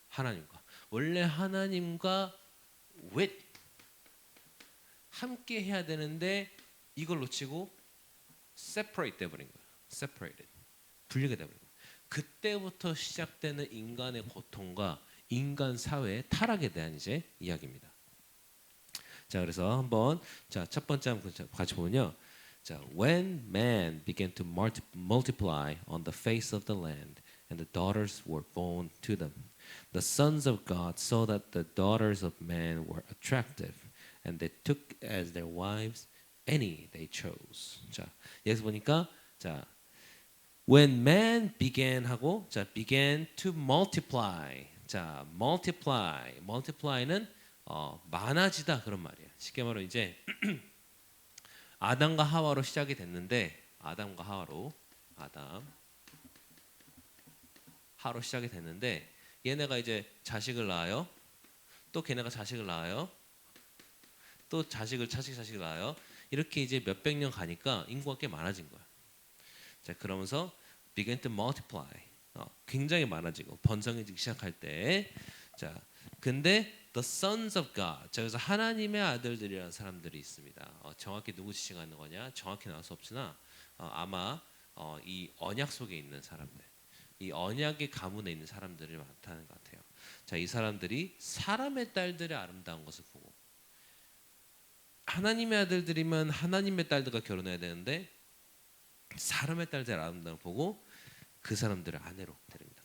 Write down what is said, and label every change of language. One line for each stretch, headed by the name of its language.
Korean: 하나님과 원래 하나님과 with 함께 해야 되는데 이걸 놓치고 separate 돼버린 거예요. separated 분리가 돼버린 거예요. 그때부터 시작되는 인간의 고통과 인간 사회의 타락에 대한 이제 이야기입니다. 자, 그래서 한번 자, 첫 번째 한번 같이 보면요.
English: 자, when man began to multiply on the face of the land and the daughters were born to them, the sons of God saw that the daughters of man were attractive, and they took as their wives any they chose.
Korean: 자, 여기서 보니까 자,
English: when man began
Korean: 하고 자,
English: began to multiply.
Korean: 자, multiply는 많아지다 그런 말이에요. 쉽게 말하면 이제 아담과 하와로 시작이 됐는데 아담과 하와로 시작이 됐는데 얘네가 이제 자식을 낳아요. 또 걔네가 자식을 낳아요. 또 자식을 낳아요. 이렇게 이제 몇백 년 가니까 인구가 꽤 많아진 거야. 자, 그러면서
English: begin to multiply.
Korean: 굉장히 많아지고 번성해지기 시작할 때 자, 근데
English: the sons of God.
Korean: 자, 그래서 하나님의 아들들이라는 사람들이 있습니다. 정확히 누구 지칭하는 거냐? 정확히 나올 수 없으나 아마 이 언약 속에 있는 사람들. 이 언약의 가문에 있는 사람들이 많다는 것 같아요. 자, 이 사람들이 사람의 딸들의 아름다운 것을 보고 하나님의 아들들이면 하나님의 딸들과 결혼해야 되는데 사람의 딸들의 아름다움을 보고 그 사람들을 아내로 데립니다.